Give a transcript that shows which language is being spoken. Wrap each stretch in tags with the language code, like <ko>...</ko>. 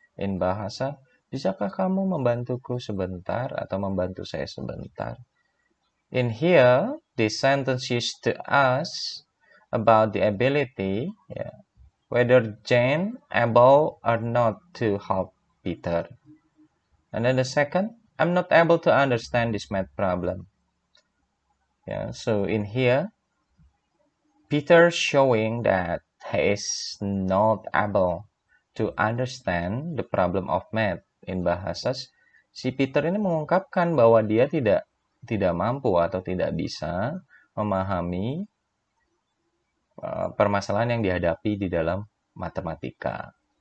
<en>In bahasa,</en> <id>bisakah kamu membantuku sebentar atau membantu saya sebentar?</id> <en>In here, this sentence used to ask about the ability, whether Jane able or not to help Peter. And then the second, I'm not able to understand this math problem. So in here, Peter showing that he is not able to understand the problem of math. In bahasa,</en> <id>si Peter ini mengungkapkan bahwa dia tidak mampu atau tidak bisa memahami permasalahan yang dihadapi di dalam matematika.</id>